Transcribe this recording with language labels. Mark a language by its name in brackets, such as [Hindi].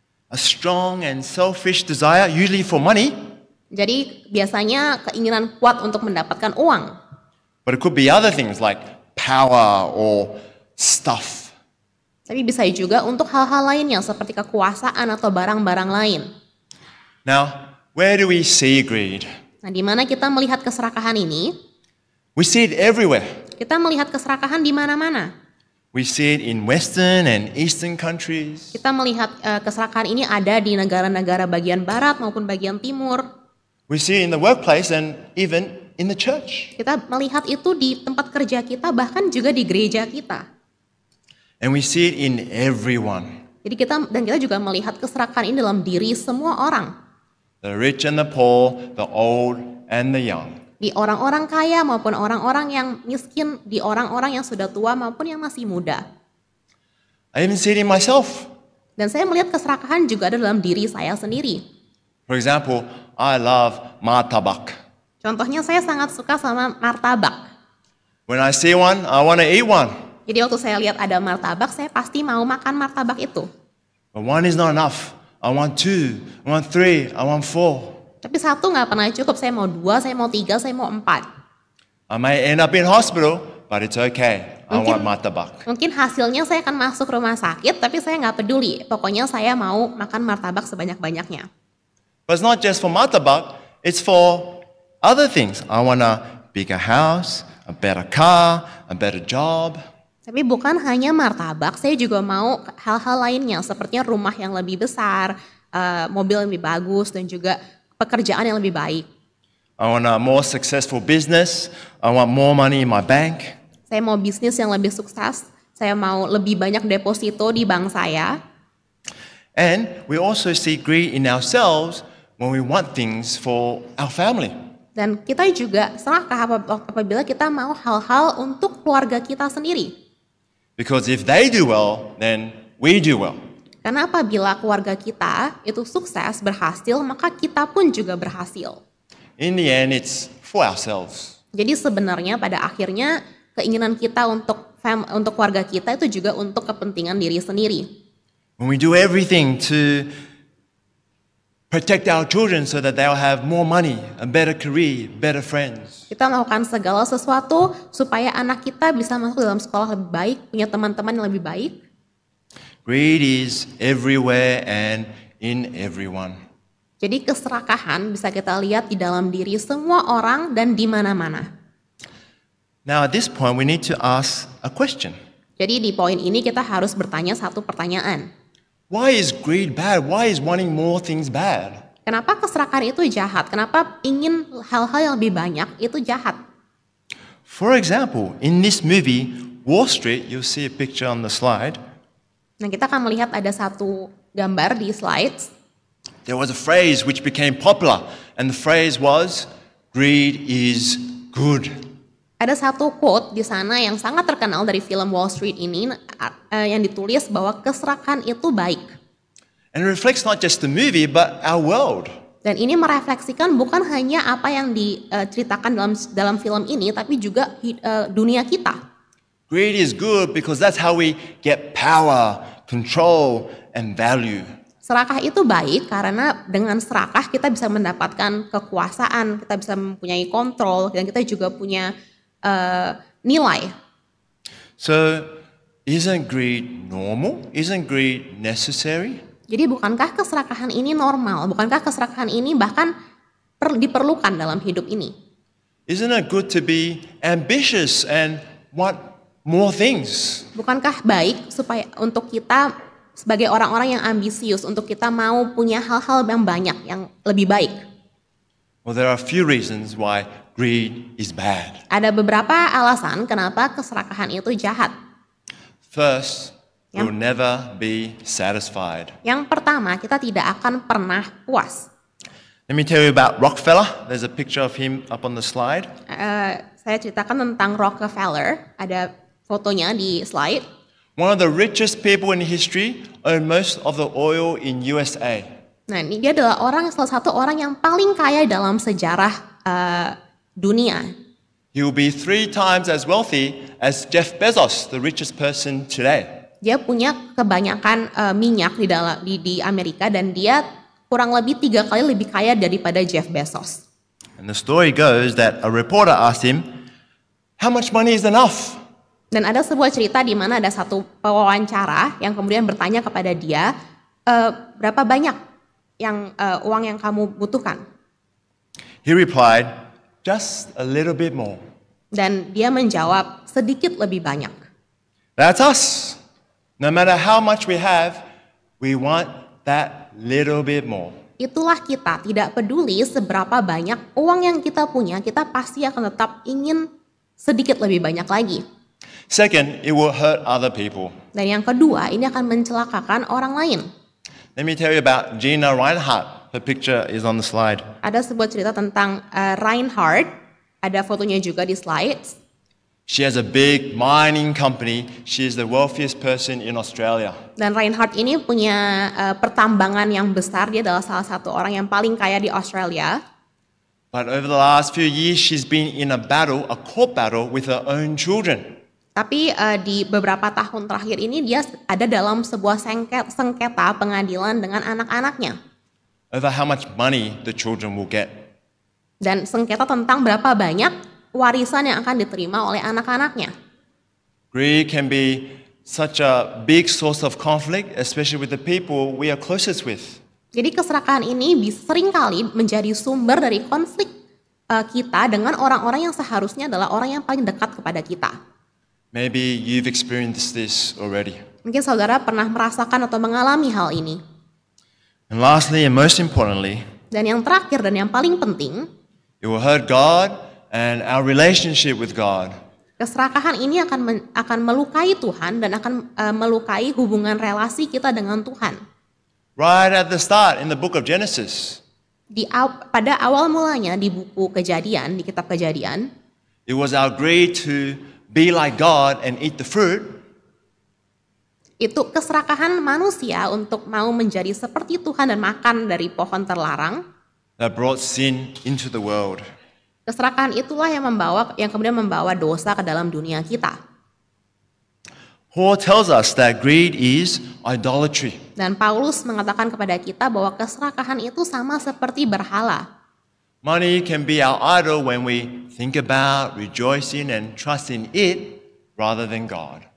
[English] A strong and selfish desire, usually for money, [Indonesian] Jadi biasanya keinginan kuat untuk mendapatkan uang. [English] but it could be other things like power or stuff. [Indonesian] Tapi bisa juga untuk hal-hal lainnya seperti kekuasaan atau barang-barang lain. [English] Now, where do we see greed? [Indonesian] Nah, di mana kita melihat keserakahan ini? [English] We see it everywhere. [Indonesian] Kita melihat keserakahan di mana-mana. [English] We see it in Western and Eastern countries. [Indonesian] Kita melihat keserakahan ini ada di negara-negara bagian barat maupun bagian timur. [English] We see it in the workplace and even in the church. [Indonesian] Kita melihat itu di tempat kerja kita, bahkan juga di gereja kita. [English] And we see it in everyone. [Indonesian] Jadi kita juga melihat keserakahan ini dalam diri semua orang. [English] The rich and the poor, the old and the young. [Indonesian] Di orang-orang kaya maupun orang-orang yang miskin, di orang-orang yang sudah tua maupun yang masih muda. [English] I even see it in myself. [Indonesian] Dan saya melihat keserakahan juga ada dalam diri saya sendiri. [English] For example, I love martabak. [Indonesian] Contohnya saya sangat suka sama martabak. [English] When I see one, I want to eat one. [Indonesian] Jadi waktu saya lihat ada martabak, saya pasti mau makan martabak itu. [English] But one is not enough. I want 2, I want 3, I want 4. [Indonesian] Tapi 1 nggak pernah cukup, saya mau 2, saya mau 3, saya mau 4. [English] I may end up in hospital, but it's okay. I want martabak. [Indonesian] Mungkin hasilnya saya akan masuk rumah sakit, tapi saya nggak peduli. Pokoknya saya mau makan martabak sebanyak-banyaknya. [English] But it's not just for martabak, it's for other things. I want a bigger house, a better car, a better job. [Indonesian] Tapi bukan hanya martabak, saya juga mau hal-hal lainnya, seperti rumah yang lebih besar, mobil yang lebih bagus, dan juga pekerjaan yang lebih baik. [English] I want a more successful business. I want more money in my bank. [Indonesian] Saya mau bisnis yang lebih sukses, saya mau lebih banyak deposito di bank saya. [English] And we also see greed in ourselves when we want things for our family. [Indonesian] Dan kita juga serakah apabila kita mau hal-hal untuk keluarga kita sendiri. [English] Because if they do well, then we do well. [Indonesian] Karena apabila keluarga kita itu sukses, berhasil, maka kita pun juga berhasil. [English] In the end, it's for ourselves. [Indonesian] Jadi sebenarnya pada akhirnya keinginan kita untuk keluarga kita itu juga untuk kepentingan diri sendiri. [English] When we do everything to protect our children so that they'll have more money, a better career, better friends. [Indonesian] Kita melakukan segala sesuatu supaya anak kita bisa masuk dalam sekolah lebih baik, punya teman-teman yang lebih baik. [English] Greed is everywhere and in everyone. [Indonesian] Jadi keserakahan bisa kita lihat di dalam diri semua orang dan di mana-mana. [English] Now at this point we need to ask a question. [Indonesian] Jadi di poin ini kita harus bertanya satu pertanyaan. [English] Why is greed bad? Why is wanting more things bad? [Indonesian] Kenapa keserakahan itu jahat? Kenapa ingin hal-hal yang lebih banyak itu jahat? [English] For example, in this movie, Wall Street, you'll see a picture on the slide. [Indonesian] Nah, kita akan melihat ada satu gambar di slides. [English] There was a phrase which became popular, and the phrase was, greed is good. [Indonesian] Ada satu quote di sana yang sangat terkenal dari film Wall Street ini yang ditulis bahwa keserakahan itu baik. [English] And it reflects not just the movie, but our world. [Indonesian] Dan ini merefleksikan bukan hanya apa yang diceritakan dalam film ini, tapi juga dunia kita. [English] Greed is good because that's how we get power, control, and value. [Indonesian] Serakah itu baik karena dengan serakah kita bisa mendapatkan kekuasaan, kita bisa mempunyai kontrol, dan kita juga punya nilai. [English] So, isn't greed normal? Isn't greed necessary? [Indonesian] Jadi bukankah keserakahan ini normal? Bukankah keserakahan ini bahkan diperlukan dalam hidup ini? [English] Isn't it good to be ambitious and want more things? [Indonesian] Bukankah baik supaya untuk kita sebagai orang-orang yang ambisius, untuk kita mau punya hal-hal yang banyak, yang lebih baik? [English] Well, there are a few reasons why greed is bad. [Indonesian] Ada beberapa alasan kenapa keserakahan itu jahat. [English] First, we'll never be satisfied. [Indonesian] Yang pertama, kita tidak akan pernah puas. [English] Let me tell you about Rockefeller. There's a picture of him up on the slide. [Indonesian] Saya ceritakan tentang Rockefeller, ada fotonya di slide. [English] One of the richest people in history, owned most of the oil in USA. [Indonesian] Nah, ini dia adalah salah satu orang yang paling kaya dalam sejarah dunia. [English] He will be 3 times as wealthy as Jeff Bezos, the richest person today. [Indonesian] Dia punya kebanyakan minyak di Amerika dan dia kurang lebih 3 kali lebih kaya daripada Jeff Bezos. [English] And the story goes that a reporter asked him, "How much money is enough?" [Indonesian] Dan ada sebuah cerita di mana ada satu pewawancara yang kemudian bertanya kepada dia, berapa banyak uang yang kamu butuhkan? [English] He replied, "Just a little bit more." [Indonesian] Dan dia menjawab, sedikit lebih banyak. [English] That's us. No matter how much we have, we want that little bit more. [Indonesian] Itulah kita, tidak peduli seberapa banyak uang yang kita punya, kita pasti akan tetap ingin sedikit lebih banyak lagi. [English] Second, it will hurt other people. [Indonesian] Dan yang kedua, ini akan mencelakakan orang lain. [English] Let me tell you about Gina Reinhardt. Her picture is on the slide. [Indonesian] Ada sebuah cerita tentang Reinhardt, ada fotonya juga di slides. [English] She has a big mining company. She is the wealthiest person in Australia. [Indonesian] Dan Reinhardt ini punya pertambangan yang besar, dia adalah salah satu orang yang paling kaya di Australia. [English] But over the last few years, she's been in a court battle with her own children. [Indonesian] Tapi di beberapa tahun terakhir ini dia ada dalam sebuah sengketa pengadilan dengan anak-anaknya. [English] over how much money the children will get. [Indonesian] Dan sengketa tentang berapa banyak warisan yang akan diterima oleh anak-anaknya. [English] Greed can be such a big source of conflict, especially with the people we are closest with. [Indonesian] Jadi keserakahan ini seringkali menjadi sumber dari konflik kita dengan orang-orang yang seharusnya adalah orang yang paling dekat kepada kita. [English] Maybe you've experienced this already. [Indonesian] Mungkin saudara pernah merasakan atau mengalami hal ini. [English] And lastly, and most importantly, [Indonesian] Dan yang terakhir dan yang paling penting, [English] it will hurt God and our relationship with God. [Indonesian] keserakahan ini akan melukai Tuhan dan akan melukai hubungan relasi kita dengan Tuhan. [English] Right at the start in the book of Genesis, [Indonesian] Pada awal mulanya di buku Kejadian, di kitab Kejadian, [English] it was our greed to be like God and eat the fruit [Indonesian] itu keserakahan manusia untuk mau menjadi seperti Tuhan dan makan dari pohon terlarang. [English] that brought sin into the world. [Indonesian] Keserakahan itulah yang kemudian membawa dosa ke dalam dunia kita. [English] Paul tells us that greed is idolatry. [Indonesian] Dan Paulus mengatakan kepada kita bahwa keserakahan itu sama seperti berhala. [English] Money can be our idol when we think about, rejoice in, and trust in it rather than God.